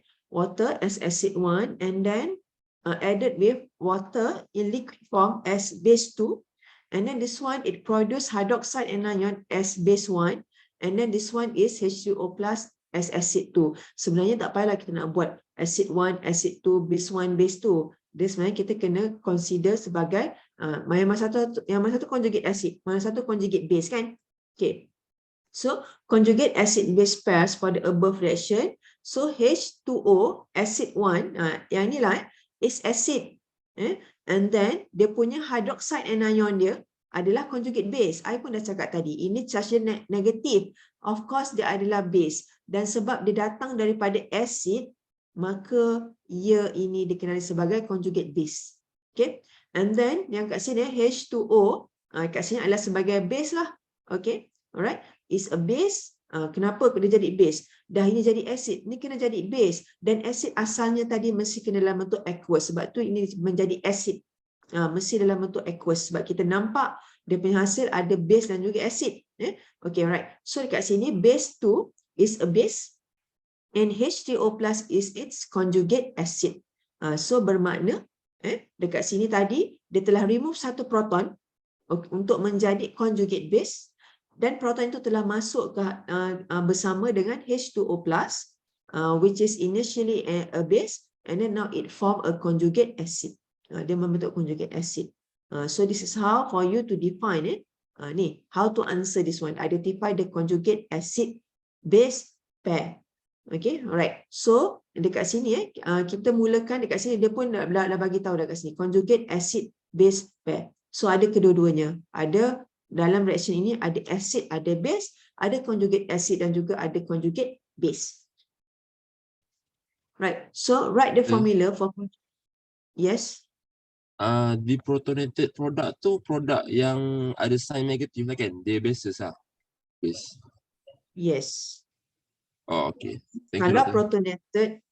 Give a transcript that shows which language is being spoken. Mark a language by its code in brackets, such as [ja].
[en] Water as acid 1, and then added with water in liquid form as base 2. And then this one, it produces hydroxide anion as base 1. And then this one is H2O plus as acid 2. [ms] Sebenarnya tak payahlah kita nak buat acid 1, acid 2, base 1, base 2. Dia sebenarnya kita kena consider sebagai yang mana satu conjugate acid, mana satu conjugate base kan. [en] Okay. So conjugate acid base pairs for the above reaction. So H2O acid 1, [ms] yang ni lah [en] is acid. And then [ms] dia punya hydroxide anion dia adalah conjugate base. I pun dah cakap tadi, ini charge negatif. [en] Of course [ms] dia adalah base. Dan sebab dia datang daripada acid, maka ia ini dikenali sebagai conjugate base. Okay. [en] And then [ms] yang kat sini H2O, kat sini adalah sebagai base lah. [en] Okay. Alright. Is a base. [ms] Kenapa dia jadi [en] base? [ms] Dah ini jadi acid, ni kena jadi base. Dan acid asalnya tadi mesti kena dalam bentuk aqueous. Sebab tu ini menjadi acid. Mesti dalam bentuk aqueous. Sebab kita nampak dia punya hasil ada base dan juga acid. [en] Okay, right. So [ms] dekat sini [en] base 2 is a base and H3O plus is its conjugate acid. [ms] So bermakna dekat sini tadi dia telah remove satu proton untuk menjadi conjugate base. Dan proton itu telah masuk ke bersama dengan [en] H2O+, which is initially a base, and then now it form a conjugate acid. [ms] Dia membentuk conjugate acid. [en] So this is how for you to define ni, how to answer this one. Identify the conjugate acid base pair. Okay, alright. [ms] So dekat sini kita mulakan dekat sini dia pun dah bagi tahu dekat sini conjugate acid base pair. So ada kedua-duanya. Ada dalam reaction ini ada acid, ada base, ada conjugate acid dan juga ada conjugate base. [en] Right. So write the formula for yes. [ms] Deprotonated product tu produk yang ada sign negatif lah kan? Dia bases lah. Base. [en] Yes. Oh, okay. Thank you,